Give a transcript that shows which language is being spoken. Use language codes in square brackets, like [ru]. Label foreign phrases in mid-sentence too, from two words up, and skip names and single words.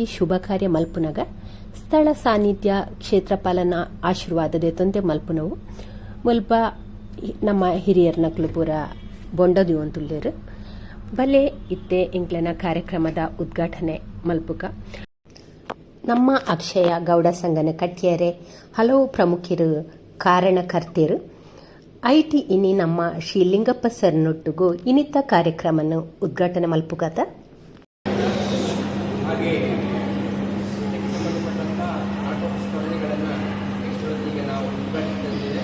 [tcy] ಶುಭ ಕಾರ್ಯ ಮಲ್ಪುನಗ ಸ್ಥಳ ಸಾನ್ನಿಧ್ಯ ಕ್ಷೇತ್ರಪಾಲನ ಆಶೀರ್ವಾದದ ತೊಂದೆ ಮಲ್ಪುನವು ಮುಲ್ಪ ನಮ್ಮ ಹಿರಿಯರ ನಕ್ಲು ಪೂರ ಬೊಂಡ ದಿವಂತುಳ್ಳೇರು ಬಲೆ ಇತ್ತೆ ಇಂಕ್ಲನ ಕಾರ್ಯಕ್ರಮದ ಉದ್ಘಾಟನೆ ಮಲ್ಪುಗ ನಮ್ಮ ಅಕ್ಷಯ ಗೌಡ ಸಂಘನ ಕಟ್ಟಿಯರೆ ಹಲವು ಪ್ರಮುಖರು ಕಾರಣಕರ್ತೆರು ಐಟಿ ಇನಿ ನಮ್ಮ ಶ್ರೀ ಲಿಂಗಪ್ಪ ಸರ್ನೊಟ್ಟಿಗೂ ಇನ್ನಿತ ಕಾರ್ಯಕ್ರಮವನ್ನು ಉದ್ಘಾಟನೆ ಮಲ್ಪುಗತ. [kn] ಹಾಗೆ ಸಂಬಂಧಪಟ್ಟಂಥ ಆಟೋ ಸ್ಪರ್ಧೆಗಳನ್ನು ಇಷ್ಟೊತ್ತಿಗೆ ನಾವು ಉದ್ಘಾಟಿಸಿದ್ದೇವೆ.